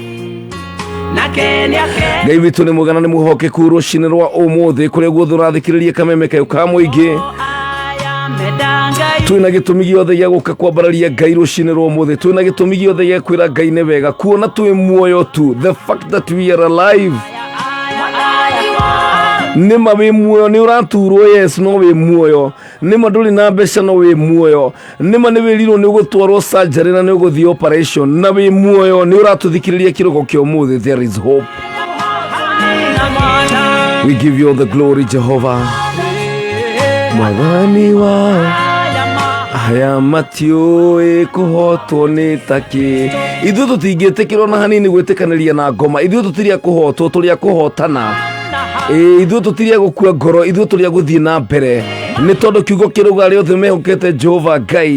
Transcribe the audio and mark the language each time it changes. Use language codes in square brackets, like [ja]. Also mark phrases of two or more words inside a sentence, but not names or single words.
[ki] Ngai witũ nĩ mwega na nĩ mũhokeku rũcinĩ rwa ũmũthĩ kũrĩa guothe ũrathikĩrĩria kameme kayũ ka mũingĩ twina gĩtũmi gĩothe gĩa gũka kwambararia Ngai rũcinĩ rwa ũmũthĩ twina gĩtũmi gĩothe gĩa kwĩra Ngai nĩ wega kuona twĩ muoyo tu [en] the fact that we are alive [ki] nĩma wĩ muoyo nĩ ũraturwo yes no wĩ muoyo nĩma ndũrĩ na mbeca no wĩ muoyo nĩma nĩ wĩrirwo nĩ ũgũtwarwo surgery na nĩ ũgũthiĩ operation na wĩ muoyo nĩ ũratũthikĩrĩria kĩroko kĩa ũmũthĩ [en] there is hope. We give you all the glory [ki] Jehovah mwathani wa aya matiũĩ kũhotwo nĩ takĩ ithuĩ tũtingĩtĩkĩrwo na hanini gwĩtĩkanĩria na ngoma ithuĩ tũtiria kũhotwo tũrĩa kũhotana ithuĩ tũtiria gũkua ngoro ithuĩ tũrĩa gũthiĩ na mbere nĩ tondũ kiugo kĩrauga arĩa othe mehokete Jehova Ngai